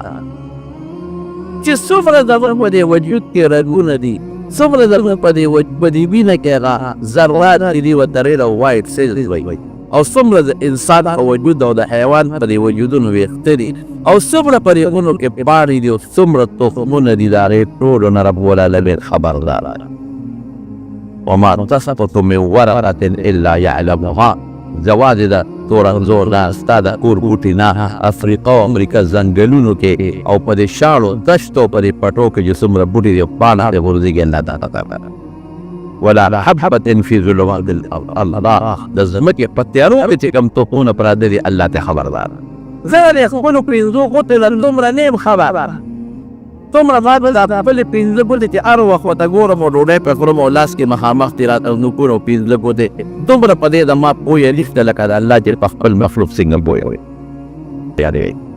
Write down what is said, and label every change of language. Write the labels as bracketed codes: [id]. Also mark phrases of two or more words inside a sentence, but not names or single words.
[ps] چې څومره زموږ په دې وجود کې رګونه دي څومره زموږ په دې وینه کې هغه ذرات دي ورته ریډ او [en] white cells [ps] وایي او څومره د انسان په وجود او د حیوان په دې وجودونو ویښته دي او څومره په ریګونو کې پاڼې دي او څومره تخمونه دي د هغې ټولو نه [ar] رب العالمین [ps] خبردار [ar] وما تسقط من ورقة الا يعلمها [ps] جواز د تور انځور نه ستا د کور بوټي نه افریقا او امریکا ځنګلونو کې او په دې شاړو دشتو په دې پټو کې چې څومره بوټي دي پاڼه هغې غورځېږي الله ته خبره [ar] ولا حبة في ظلمات الأرض [ps] د ځمکې په تیارو کې چې کوم تخمونه پراته دي الله ته خبردار زه د خپلو پنځو ګوتو نه دومره نه یم خبر دومره ما به د خپلې پنځه ګوتې چې هر وخت ورته ګورم او ډوډۍ پرې خورم او لاس کې مخامخ دي راته نوکونه او پنځه ګوتې دومره په دې د ما پویه نشته لکه د الله چې په خپل مخلوق څنګه پویه وي یعنې